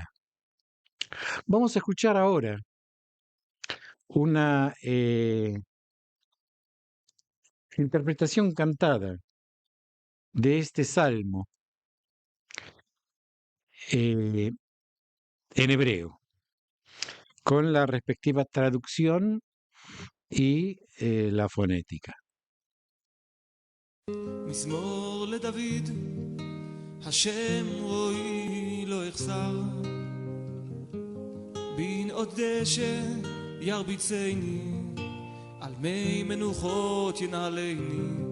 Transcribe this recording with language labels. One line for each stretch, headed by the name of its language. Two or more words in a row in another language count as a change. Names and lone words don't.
Spanish: Vamos a escuchar ahora una interpretación cantada de este salmo en hebreo, con la respectiva traducción y la fonética.
Hebrew: מזמור לדוד, השם רואי לא אחסר, בנאות דשא ירביצני, על מי מנוחות ינעלני.